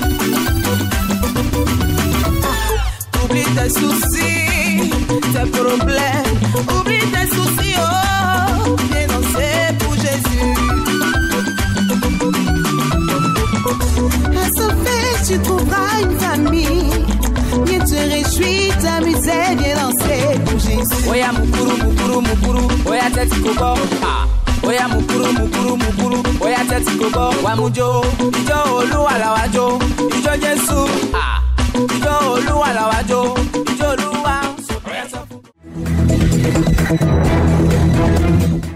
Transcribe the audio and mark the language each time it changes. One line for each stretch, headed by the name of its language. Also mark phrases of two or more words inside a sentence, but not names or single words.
French: Oublie tes soucis, tes problèmes, oublie tes soucis, oh, viens danser pour Jésus. À Solfège, tu trouveras une famille, viens te réjouir, t'amuser, viens danser pour Jésus.
Yoruba: Oya mukuru, mukuru, mukuru, oya teti kobo, ah. Oya mukuru, mukuru, mukuru, oya teti kobo, wa mujo, ijo Olúwa la wa jó, ijo Jésù, ah, ijo Olúwa la wa jó, ijo Olúwa, oya sọ fún.